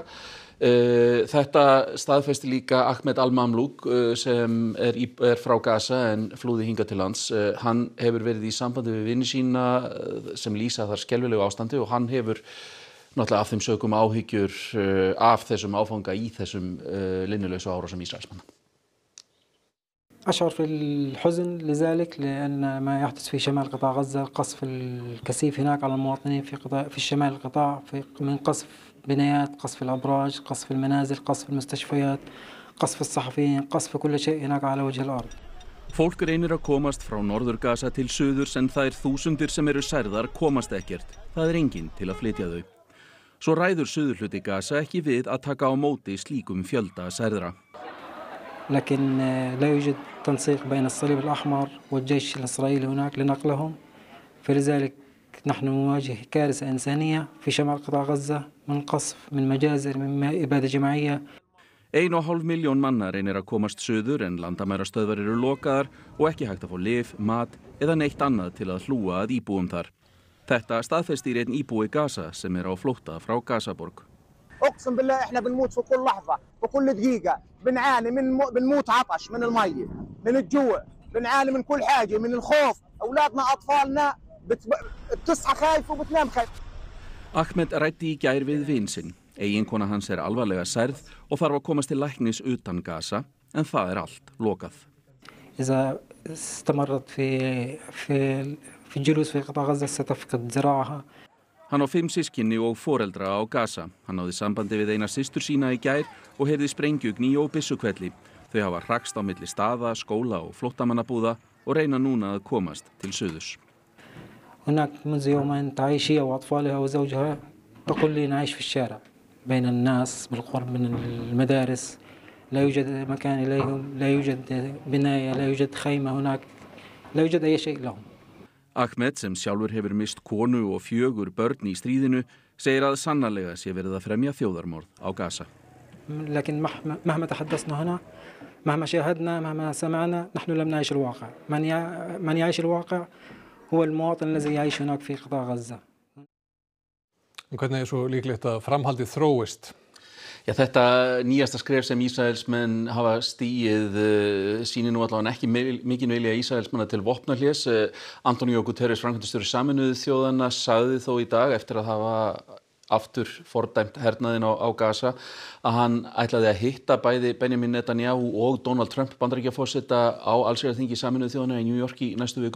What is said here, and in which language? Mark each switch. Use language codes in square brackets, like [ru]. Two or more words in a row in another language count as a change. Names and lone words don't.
[is] Þetta staðfesti líka Ahmed Al-Mamlouk sem er frá Gaza en flúði hingað til lands. Hann hefur verið í sambandi við vini sína sem lýsa þar skelfilegu ástandi og hann hefur náttúrulega af þeim sökum áhyggjur af þessum áfanga í þessum linnulausu árásum Ísraelsmanna. [ar] أشعر في الحزن لذلك لأن ما يحدث في شمال قطاع غزة القصف الكثيف هناك على المواطنين في الشمال القطاع من قصف بنايات قصف الأبراج قصف المنازل قصف المستشفيات قصف الصحفيين قصف كل شيء هناك على وجه الأرض. [is] Fólk reynir að komast frá Norður-Gaza til suðurs en þær þúsundir sem eru særðar komast ekkert. Það enginn til að flytja þau. Svo ræður suðurhluti Gaza ekki við að taka á móti slíkum fjölda særðra. [ar] لكن لا يوجد تنسيق بين الصليب الأحمر والجيش الإسرائيلي هناك لنقلهم فلذلك نحن نواجه كارثة إنسانية في شمال قطاع غزة من قصف من مجازر من إبادة جماعية. [is] 1,5 milljón manna reynir að komast suður en landamærastöðvar eru lokaðar og ekki hægt að fá lyf, mat eða neitt annað til að hlúa að íbúum þar. Þetta staðfestir einn íbúi Gaza sem á flótta frá Gazaborg. [ar] اقسم بالله احنا بنموت في كل لحظه وكل دقيقه بنعاني بنموت عطش من الميه من الجوع بنعاني من كل حاجه من الخوف اولادنا اطفالنا بتصحى خايف وبتنام خايف. [is] Ahmed ræddi í gær við vin sinn. Eiginkona hans alvarlega særð og þarf að komast til læknis utan Gaza en það allt lokað. [ar] إذا استمرت في الجلوس في قطاع غزة ستفقد ذراعها. [is] Hann á 5 systkini og foreldra á Gaza. Hann náði sambandi við eina systur sína í gær og heyrði sprengjugni og byssukvelli. Þau hafa hrakst á milli staða, skóla og flóttamannabúða og reyna núna að komast til suðurs. [ar] هناك منذ يومين تعيش هي وأطفالها وزوجها تقول لي نعيش في الشارع بين الناس بالقرب من المدارس لا يوجد مكان إليهم لا يوجد بناية لا يوجد خيمة هناك لا يوجد أي شيء لهم. [is] Ahmed sem sjálfur hefur mist konu og 4 börn í stríðinu segir að sannarlega sé verið að fremja þjóðarmorð á Gaza. [ar] لكن مهما تحدثنا هنا مهما شاهدنا مهما سمعنا نحن لم نعيش الواقع من يعيش الواقع هو المواطن الذي يعيش هناك في قطاع غزة. [is] Hvernig svo líklegt að framhaldið þróist? Já, þetta nýjasta skref sem Ísraelsmenn hafa stigið sýnir nú allavega ekki mikinn vilja Ísraelsmanna til vopnahlés. Antonio Guterres, framkvæmdastjóri Sameinuðu þjóðanna, sagði þó í dag eftir að hafa aftur fordæmt hernaðinn á Gaza að hann ætlaði að hitta bæði Benjamin Netanyahu og Donald Trump Bandaríkjaforseta á allsherjarþingi Sameinuðu þjóðanna í New York í næstu viku.